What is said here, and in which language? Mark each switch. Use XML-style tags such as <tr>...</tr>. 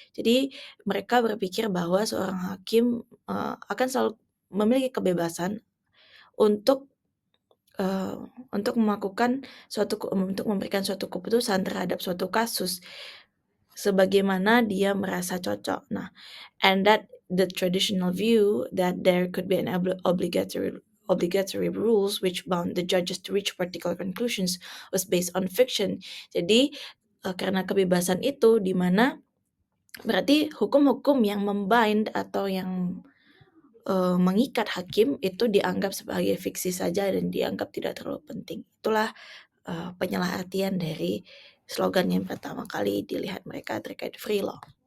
<id>Jadi mereka berpikir bahwa seorang hakim akan selalu memiliki kebebasan untuk untuk memberikan suatu keputusan terhadap suatu kasus sebagaimana dia merasa cocok.</id> <en>Nah, and that the traditional view that there could be an obligatory rules which bound the judges to reach particular conclusions was based on fiction.</en> <id>Jadi karena kebebasan itu di mana berarti hukum-hukum yang membind atau yang mengikat hakim itu dianggap sebagai fiksi saja dan dianggap tidak terlalu penting. Itulah penyalahartian dari slogan yang pertama kali dilihat mereka terkait free law.</id>